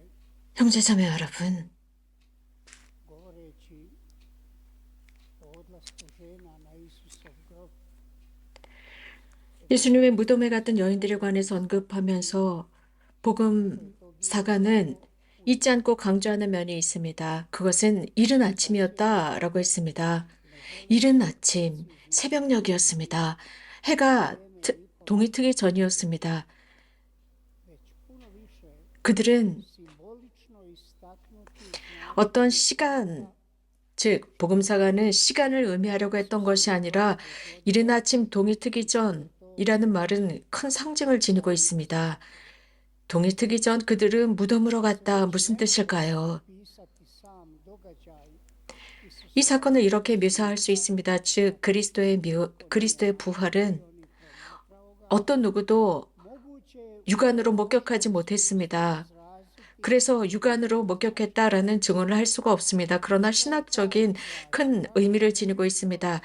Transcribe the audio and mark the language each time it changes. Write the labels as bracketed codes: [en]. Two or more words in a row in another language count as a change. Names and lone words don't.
[ko] 형제자매 여러분, [hr] govoreći o odlasku žena na Isusov grob, [ko] 예수님의 무덤에 갔던 여인들에 관해서 언급하면서 복음 사가는 잊지 않고 강조하는 면이 있습니다. 그것은 이른 아침이었다라고 했습니다. 이른 아침, 새벽녘이었습니다. 해가 동이 트기 전이었습니다. [hr] već puno više [ko] 그들은 [hr] simbolično istaknuti [ko] 어떤 시간, 즉 복음사가는 시간을 의미하려고 했던 것이 아니라 이른 아침 동이 트기 전이라는 말은 큰 상징을 지니고 있습니다. 동이 트기 전 그들은 무덤으로 갔다. 무슨 뜻일까요? [hr] pisati sam događaj [ko] 이 사건을 이렇게 묘사할 수 있습니다. 즉 그리스도의 부활은 어떤 누구도 [hr] moguće [ko] 육안으로 목격하지 못했습니다. 그래서 육안으로 목격했다라는 증언을 할 수가 없습니다. 그러나 신학적인 큰 의미를 지니고 있습니다.